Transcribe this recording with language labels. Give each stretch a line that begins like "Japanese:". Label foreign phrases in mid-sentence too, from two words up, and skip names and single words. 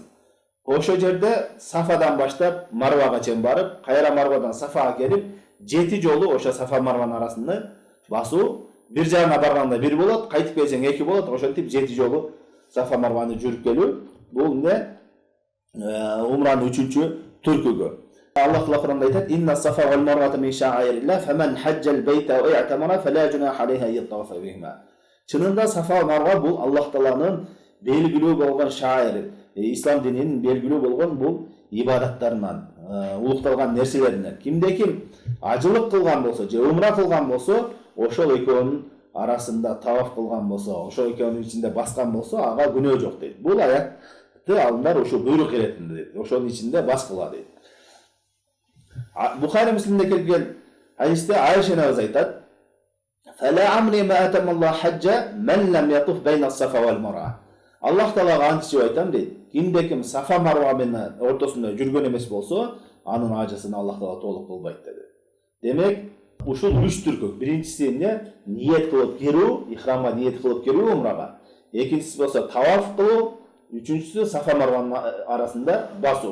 Kyrgyz: Ошо жерде Сафадан баштап Марвага чейин барып, кайра Марвадан Сафага келип, 7 жолу ошо Сафа Марванын арасында басуу. Бир жагына барганда 1 болот, кайтып келсең 2 болот. Ошентип 7 жолу Сафа Марваны жүрүп келүү. Бул умранын 3-чү түркүгү. Аллах Таала Куранда айтат:
Arabic: "إن الصفا والمروة من شعائر الله، فمن حج البيت و اعتمر فلا جناح عليه أن يطوف بهما."
Kyrgyz: Чынында Сафа Марва бул Аллах Тааланын белгилүү болгон шаир, ислам дининин белгилүү болгон бул ибадаттарынан, улукталган нерселеринен. Кимде-ким ажылык кылган болсо, же умра кылган болсо, ошол экөөнүн арасында таваф кылган болсо, ошол экөөнүн ичинде баскан болсо, ага күнөө жок дейт. Бул аятты алымдар ошо буйрук беретин дейт. Ошонун ичинде баскыла дейт. Бухари Муслимде келген хадисте Айша энебиз айтат:
Arabic: "فلعمري ما أتم الله حج من لم يطف بين الصفا والمروة."
Kyrgyz: Аллах Таалага античип айтам дейт. Кимде-ким Сафа Марва менен ортосунда жүргөн эмес болсо, анын ажысын Аллах Таала толук кылбайт деди. Демек, ушул 3 түркүк. Биринчиси ниет кылып кирүү, ихрамга ниет кылып кирүү умрага. Экинчиси болсо таваф кылуу, үчүнчүсү Сафа Марванын арасында басуу.